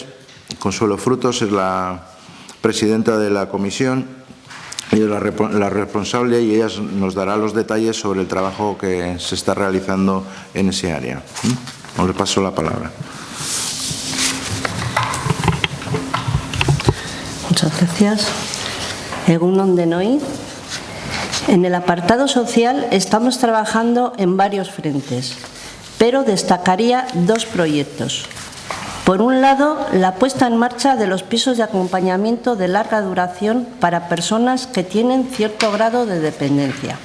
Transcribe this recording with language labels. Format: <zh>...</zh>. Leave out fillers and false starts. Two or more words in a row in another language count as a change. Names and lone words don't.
<es>Consuelo Frutos es la presidenta de la comisión y es la responsable, y ella nos dará los detalles sobre el trabajo que se está realizando en ese área. Le paso la palabra. Muchas gracias.</es> <eu>Egun on denoi.</eu> <es>En el apartado social estamos trabajando en varios frentes, pero destacaría 2 proyectos. Por un lado, la puesta en marcha de los pisos de acompañamiento de larga duración para personas que tienen cierto grado de dependencia.</es>